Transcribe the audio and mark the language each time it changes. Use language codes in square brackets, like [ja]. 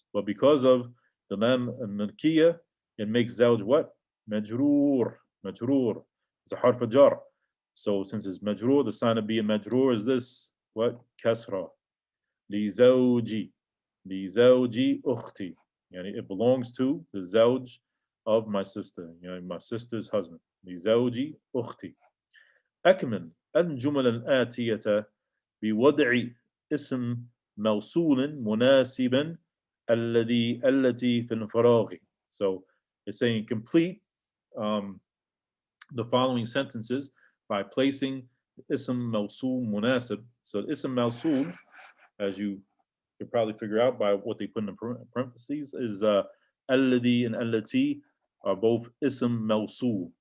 [en] But because of the lam and milkiya, it makes zawj what? Majroor. Majroor. It's a harf jar. So since it's majroor, the sign of being majroor is this. What? [ar] Kasra. Li zawji. Li zawji ukhti. [en] Yani it belongs to the zawj of my sister. Yani my sister's husband. [ar] Li zawji ukhti. أكمل الجمل الآتية بوضع اسم موصول مناسبا التي في الفراغ. [en] So it's saying complete the following sentences by placing ism mawsul munasib. So ism mawsul, as you could probably figure out by what they put in the parentheses, is alladhi and allati are both ism mawsul.